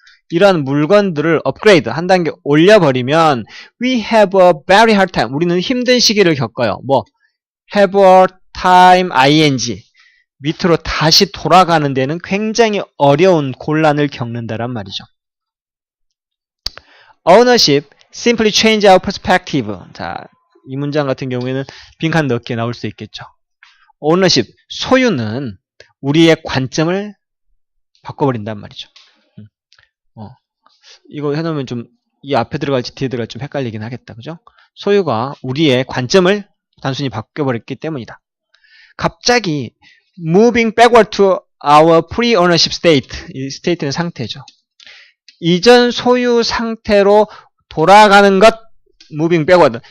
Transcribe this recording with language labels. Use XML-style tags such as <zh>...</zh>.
<ko>이런 물건들을 업그레이드, 한 단계 올려버리면,</ko> <en>we have a very hard time.</en> <ko>우리는 힘든 시기를 겪어요.</ko> <en>have a time, ing.</en> <ko>밑으로 다시 돌아가는 데는 굉장히 어려운 곤란을 겪는다란 말이죠.</ko> <en>Ownership simply change our perspective.</en> <ko>자, 이 문장 같은 경우에는 빈칸 넣게 나올 수 있겠죠. Ownership, 소유는 우리의 관점을 바꿔버린단 말이죠. 이거 해놓으면 좀 이 앞에 들어갈지 뒤에 들어갈지 좀 헷갈리긴 하겠다. 그죠? 소유가 우리의 관점을 단순히 바뀌어버렸기 때문이다. 갑자기</ko> <en>moving backward to our pre-ownership state.</en> <ko>이 state는 상태죠. 이전 소유 상태로 돌아가는 것,</ko> <en>moving backward.</en>